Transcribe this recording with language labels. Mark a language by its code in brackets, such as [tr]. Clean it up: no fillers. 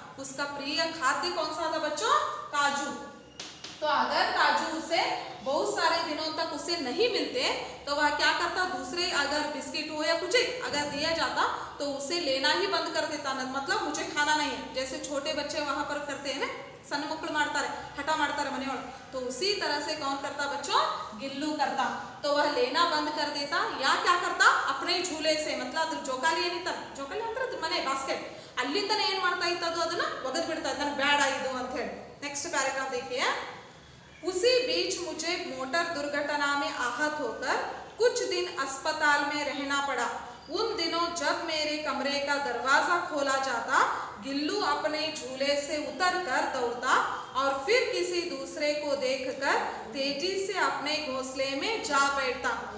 [hi] उसका प्रिय खाद्य कौन सा था बच्चों, काजू। तो अगर काजू उसे बहुत सारे दिनों तक उसे नहीं मिलते तो वह क्या करता, दूसरे अगर बिस्किट हो या कुछ अगर दिया जाता तो उसे लेना ही बंद कर देता, मतलब मुझे खाना नहीं है, जैसे छोटे बच्चे वहां पर करते हैं ना, [kn] सಣ್ಣ ಮಕ್ಕಳು ಮಾಡ್ತಾರೆ, ಹಠ ಮಾಡ್ತಾರೆ ಮನೆಯೊಳಗೆ, [hi] तो उसी तरह से कौन करता बच्चों, गिल्लू करता। तो वह लेना बंद कर देता या क्या करता, अपने झूले से, मतलब [kn] ಅದ್ರ ಜೋಕಾಲಿ ಏನಿತ್ತ, ಜೋಕಾಲಿ ಅಂದ್ರೆ ಮನೆ ಬಾಸ್ಕೆಟ್, ಅಲ್ಲಿಂದನೇ ಏನು ಮಾಡ್ತಾ ಇತ್ತು, ಅದು ಅದನ್ನ ಒಗೆದು ಬಿಡ್ತಾ ಇತ್ತು, ನನಗೆ ಬೇಡ ಇದು ಅಂತ ಹೇಳಿ। [hi] नेक्स्ट पैराग्राफ देखिए, उसी बीच मुझे मोटर दुर्घटना में आहत होकर कुछ दिन अस्पताल में रहना पड़ा। उन दिनों जब मेरे कमरे का दरवाजा खोला जाता गिल्लू अपने झूले से उतरकर दौड़ता और फिर किसी दूसरे को देखकर तेजी से अपने घोंसले में जा बैठता।